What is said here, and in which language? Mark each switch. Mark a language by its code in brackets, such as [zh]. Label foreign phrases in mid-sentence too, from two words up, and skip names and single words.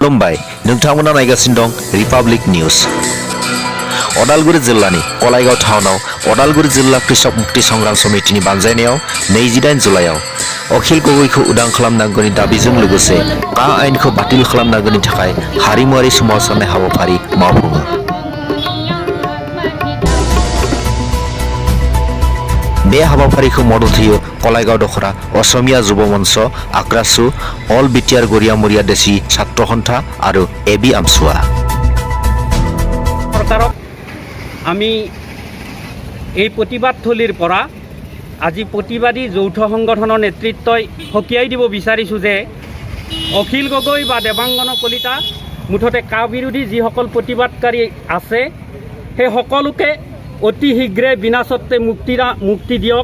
[brx] खुलुमबाय नोंथांमोना नायगासिनो दं रिपाब्लिक निउज। अदालगुरि जिल्लानि कलाइगाव टाउनाव अदालगुरि जिल्ला कृषक मुक्ति संग्राम समितिनि बानजायनायाव 28 जुलाइआव अखिल गगैखौ उदां खालामनांगौनि दाबिजों लोगोसे का आयेनखौ बातिल खालामनांगौनि थाखाय हारिमुआरि सोमावसारनाय हाबाफारि मावफुङो। बे हाबाफारिखौ मदद होयो कलाइगाव दखरा असमिया जुब मंच आक्रासु अल बिटिआर गरिया मरिया देशी छात्र सन्था और এবি আমছুৱা। [as] চৰকাৰক আমি এই प्रतिबादथलीर পৰা আজি प्रतिबादी যৌথ সংগঠনৰ নেতৃত্বই হকিয়াই দিব বিচাৰিছোঁ যে অখিল গগৈ বা দেৱাংগন কলিতা মুঠতে কা বিৰোধী যিসকল প্ৰতিবাদকাৰী আছে সেই সকলোকে অতি শীঘ্ৰে বিনা চৰ্তে মুক্তি দিয়ক।